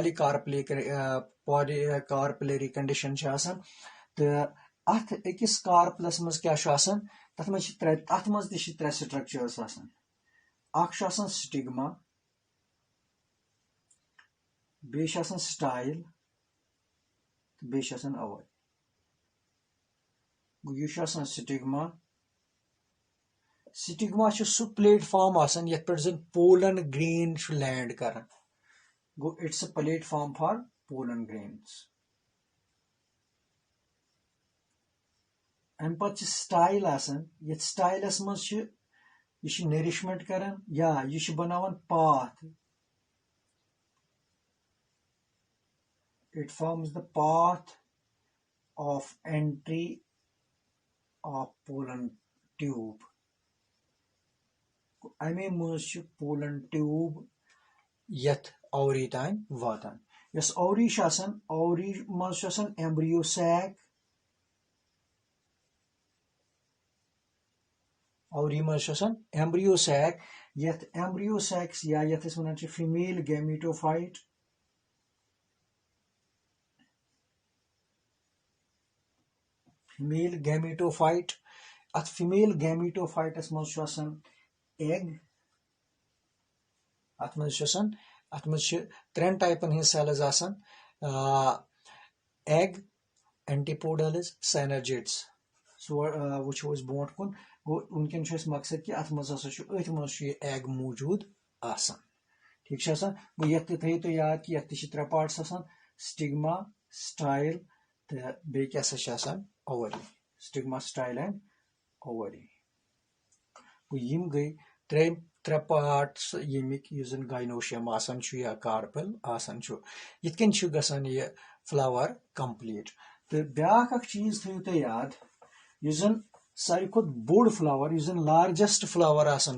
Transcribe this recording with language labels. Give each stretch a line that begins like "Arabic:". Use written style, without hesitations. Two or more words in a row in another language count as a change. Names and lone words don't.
English: polycarpellary condition
Kashmiri: तो अथ अकिस कार्पलस मज क्या तथ मज त्रे स्ट्रक्चर्स स्टिग्मा बे स्टाइल बे अवल यह स्टिग्मा सह प्लेटफॉर्म यथ पे जन
English: pollen grain
Kashmiri: लैंड कर गो
English: it's a platform for pollen grains
Kashmiri: अम पे स्टाइल यथ स्टाइलस मज यह नरिशमेंट कर या यह बनावन पाथ
English: it forms the path of entry of pollen tube
Kashmiri: अमे मज
English: pollen tube
Kashmiri: यथ ओवरी तान वातान यस ओवरी ओवरी मज
English: embryo sac
Kashmiri: ओवरी मज
English: embryo sac
Kashmiri: यथ
English: embryo sacs
Kashmiri: या यथ वन
English: female gametophyte
Kashmiri: अत
English: female gametophytes
Kashmiri: मज एग अत मज त्रेन टाइपन हिंद सेल्स
English: egg antipodals synergids
Kashmiri: वो ब्रोट कुन गो उनकन मकसद कि अत मज एग मौजूद ठीक गो ये थो तो याद कि ये त्रे पार्ट्स
English: stigma style
Kashmiri: तो बे क्या ओवरी
English: stigma style and ovary
Kashmiri: यम गई त्रे पार्ट्स यमिक गाइनोशियम या कार्पल ये गसान यह फ्लावर कंप्लीट तो ब्याक चीज थो तो याद यह सारी खुद बोड़ फ्लावर यह
English: largest flower